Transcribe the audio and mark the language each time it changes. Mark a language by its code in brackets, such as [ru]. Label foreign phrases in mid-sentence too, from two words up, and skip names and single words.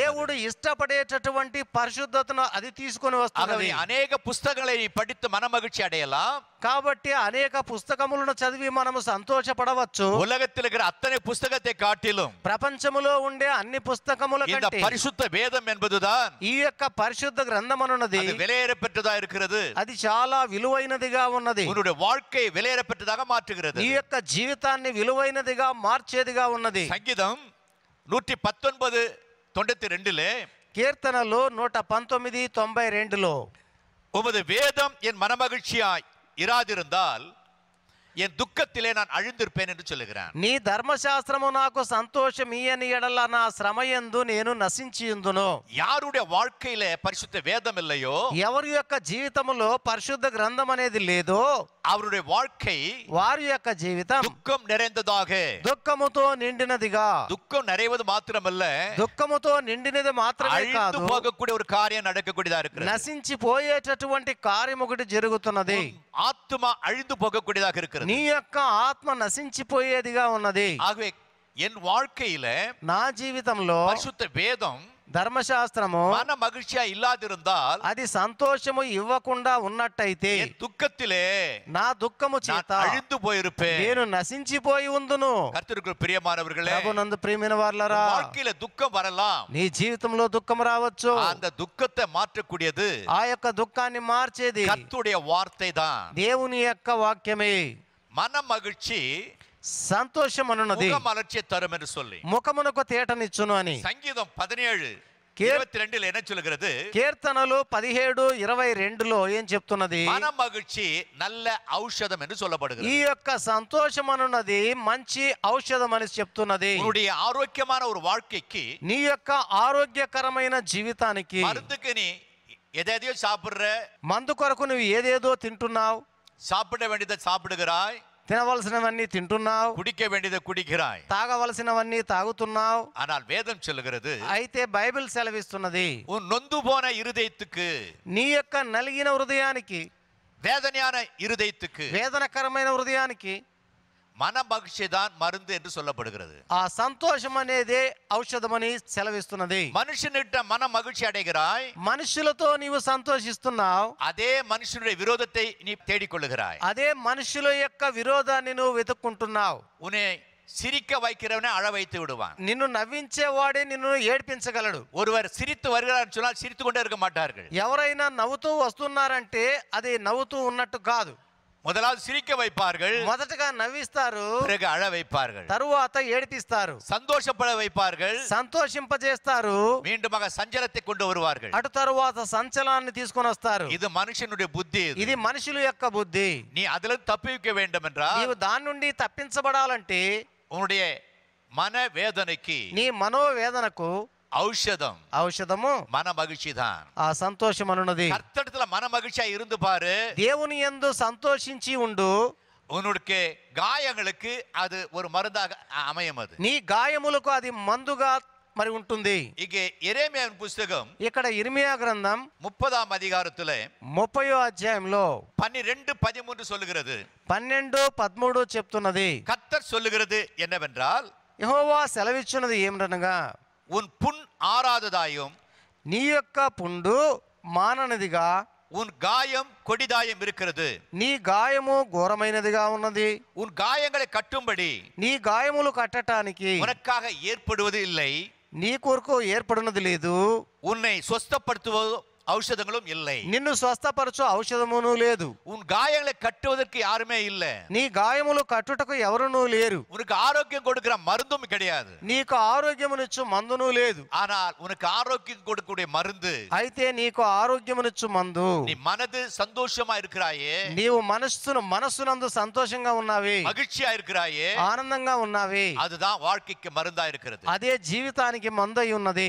[te] దేవుడు ఇష్టపడేటటువంటి పరిశుద్ధతను అది తీసుకొని [ta] ஆகவே [te] వస్తున్నది. [ta] அநேக புஸ்தகங்களை நீ படித்து மன மகிழ்ச்சி அடையலாம். [te] కాబట్టి అనేక పుస్తకములను చదివి మనము సంతోషపడవచ్చు. [ta] உலகத்தில் இருக்கிற அத்தனை புஸ்தகத்தை காட்டிலும் [te] ప్రపంచములో ఉండే అన్ని పుస్తకముల [ta] இந்த [te] కంటే [ta] பரிசுத்த வேதம் என்பதுதான் [te] ఈ యొక్క పరిశుద్ధ గ్రంథమనున్నది [ta] அது விலையேற பெற்றதா இருக்கிறது. [te] అది చాలా విలువైనదిగా ఉన్నది. [ta] உன்னுடைய வாழ்க்கை விலையேற பெற்றதாக மாற்றுகிறது. [te] ఈ యొక్క జీవితాన్ని విలువైనదిగా మార్చేదిగా ఉన్నది. [ta] சங்கீதம் 119:92 [te] కీర్తనలు 119:92 [ta] உமது வேதம் என் மனமகிழ்ச்சியாய் இராதிருந்தால் என் துக்கத்திலே நான் அழிந்திருப்பேன் என்று சொல்லுகிறான். [te] నీ ధర్మశాస్త్రము నాకు సంతోషం ఇయ్యని ఎడల నా శ్రమయందు నేను నశించియుందును. [ta] யாருடைய வாழ்க்கையில பரிசுத்த வேதம் இல்லையோ, [te] ఎవరి యొక్క జీవితములో పరిశుద్ధ గ్రంథం అనేది లేదో [ta] அவருடைய வாழ்க்கை [te] వారి యొక్క జీవితం [ta] துக்கம் நிறைந்ததாக, [te] దుఃఖముతో నిండినదిగా, [ta] துக்கம் நிறைவது மாத்திரமல்ல, [te] దుఃఖముతో నిండినది మాత్రమే [ta] அழிந்து [te] కాదు, [ta] போகக்கூடிய ஒரு காரியம் நடக்கக்கூடியதா இருக்கிறது. [te] నశించిపోయేటటువంటి కార్యం ఒకటి జరుగుతున్నది. [ta] ஆத்மா அழிந்து போகக்கூடியதாக இருக்கிறது. [te] నీ యొక్క ఆత్మ నశించిపోయేదిగా ఉన్నది. [ta] ஆகவே என் வாழ்க்கையில [te] నా జీవితంలో [ta] பரிசுத்த வேதம் [te] ధర్మశాస్త్రము [ta] மன மகிழ்ச்சியா இல்லாதிருந்தால், [te] అది సంతోషము ఇవ్వకుండా ఉన్నట్టయితే [ta] என் துக்கத்திலே [te] నా దుఃఖము [ta] நான் [te] చేత [ta] அழிந்து போயிருப்பேன். [te] నేను నశించిపోయి ఉందును. [ta] கர்த்தருக்கு பிரியமானவர்களே, [te] ప్రభునందు ప్రియమైన వారలారా, [ta] வாழ்க்கையில துக்கம் வரலாம். [te] నీ జీవితంలో దుఃఖం రావచ్చు. [ta] அந்த துக்கத்தை மாற்றக்கூடியது [te] ఆ యొక్క దుఃఖాన్ని మార్చేది [ta] கர்த்தருடைய வார்த்தை தான். [te] దేవుని యొక్క వాక్యమే. [ta] மன மகிழ்ச்சி [te] సంతోషం అనున్నది [ta] முக மலர்ச்சியை தரும் என்று சொல்லி [te] ముఖమునకు తేటనిచ్చును అని. [ta] சங்கீதம் 17:22 என்ன சொல்லுகிறது? [te] కీర్తనలు 17:22 ఏం చెప్తున్నది? [ta] மன மகிழ்ச்சி நல்ல ஔஷதம் என்று [te] ఈ [ta] சொல்லப்படுகிறது. [te] యొక్క సంతోషం అనున్నది మంచి ఔషధం అని చెప్తున్నది. [ta] உன்னுடைய ஆரோக்கியமான ஒரு வாழ்க்கைக்கு, [te] నీ యొక్క ఆరోగ్యకరమైన జీవితానికి [ta] மருந்துக்கு நீ எதையோ சாப்பிடுற, [te] మందు కొరకు నువ్వు ఏదేదో తింటున్నావు, [ta] சாப்பிட வேண்டியதை சாப்பிடுகிறாய், [te] తినవలసినవన్నీ తింటున్నావు, [ta] குடிக்க வேண்டியதை குடிக்கிறாய். [te] తాగవలసినవన్నీ తాగుతున్నావు. [ta] ஆனால் வேதம் சொல்லுகிறது, [te] అయితే బైబిల్ సెలవిస్తున్నది, [ta] உன் நொந்து போன இருதயத்துக்கு, [te] నీ యొక్క నలిగిన హృదయానికి, [ta] வேதனையான இருதயத்துக்கு [te] వేదనకరమైన హృదయానికి [ta] மன மகிழ்ச்சி தான் மருந்து என்று சொல்லப்படுகிறது. [te] ఆ సంతోషం అనేదే ఔషధమని సెలవిస్తున్నది. [ta] மனுஷனிட்ட மன மகிழ்ச்சி அடைகிறாய், [te] మనుషులతో నీవు సంతోషిస్తున్నావు, [ta] அதே மனுஷனுடைய விரோதத்தை நீ தேடிக்கொள்ளுகிறாய். [te] అదే మనుషుల యొక్క విరోధాన్ని నువ్వు వెతుక్కుంటున్నావు. [ta] உன்னை சிரிக்க வைக்கிறவனை அழ வைத்து விடுவான். [te] నిన్ను నవ్వించేవాడే నిన్ను ఏడ్పించగలడు. [ta] ஒருவர் சிரித்து வருகிறார் சொன்னால் சிரித்து கொண்டே இருக்க மாட்டார்கள். [te] ఎవరైనా నవ్వుతూ వస్తున్నారంటే అది నవ్వుతూ ఉన్నట్టు కాదు. [ta] முதலாவது சிரிக்க வைப்பார்கள், [te] మొదటగా నవ్విస్తారు, [ta] பிறகு அழ வைப்பார்கள். [te] తరువాత ఏడిపిస్తారు, [ta] சந்தோஷப்பட வைப்பார்கள், [te] సంతోషింపజేస్తారు, [ta] மீண்டுமாக சஞ்சலத்தை கொண்டு வருவார்கள். [te] అటు తరువాత సంచలనాన్ని తీసుకొని వస్తారు. [ta] இது మనుషனுடைய புத்தி. [te] ఇది మనుషుల యొక్క బుద్ధి. [ta] நீ அதில தப்பிக்க வேண்டும் என்றால், [te] నీవు దాని నుండి తప్పించబడాలంటే [ta] உன்னுடைய மன வேதனைக்கு [te] నీ మనోవేదనకు [ta] ஔஷதம் [te] ఔషధము [ta] மன மகிழ்ச்சி தான். [te] ఆ సంతోషం అనున్నది. [ta] கர்த்தரிடத்துல மன மகிழ்ச்சியா இருந்து பாரு. [te] దేవుని యందు సంతోషించి ఉండు. [ta] உன்னுடைய காயங்களுக்கு அது ஒரு மருந்தாக அமையும். அது [te] నీ గాయములకు అది మందుగా మరి ఉంటుంది. [ta] இங்கே எரேமியாவின் புஸ்தகம் [te] ఇక్కడ ఇర్మియా గ్రంథం [ta] 30ஆம் அதிகாரத்துல [te] 30వ అధ్యాయంలో [ta] 12:13 சொல்லுகிறது. [te] 12-13 చెప్తున్నది. [ta] கர்த்தர் சொல்லுகிறது என்னவென்றால், [te] యెహోవా సెలవిచ్చున్నది ఏమిటనగా, [ta] உன் புண் ஆறாததாயும் [te] నీ యొక్క పుండు మాననిదిగా, [ta] உன் காயம் கொடிதாயம் இருக்கிறது. [te] నీ గాయము ఘోరమైనదిగా ఉన్నది. [ta] உன் காயங்களை கட்டும்படி [te] నీ గాయములు కట్టటానికి [ta] உனக்காக ஏற்படுவது இல்லை. [te] నీ కొరకు ఏర్పడినది లేదు. [ta] உன்னை சொஸ்தப்படுத்துவது ஔஷதங்களும் இல்லை. [te] నిన్ను స్వస్థపరచు ఔషధమును లేదు. [ta] உன் காயங்களை கட்டுவதற்கு யாருமே இல்ல. [te] నీ గాయములు కట్టుటకు ఎవరునూ లేరు. [ta] உனக்கு ஆரோக்கியம் கொடுக்கிற மருந்தும் கிடையாது. [te] నీకు ఆరోగ్యమునిచ్చు మందును లేదు. [ta] ஆனால் உனக்கு ஆரோக்கியம் கொடுக்கக்கூடிய மருந்து, [te] అయితే నీకు ఆరోగ్యమునిచ్చు మందు. [ta] நீ மனது சந்தோஷமா இருக்கிறாயே, [te] నీవు మనస్సునందు సంతోషంగా ఉన్నావి, [ta] மகிழ்ச்சியா இருக்கிறாயே, [te] ఆనందంగా ఉన్నావి. [ta] அதுதான் வாழ்க்கைக்கு மருந்தா இருக்கிறது. [te] అదే జీవితానికి మందు అయి ఉన్నది.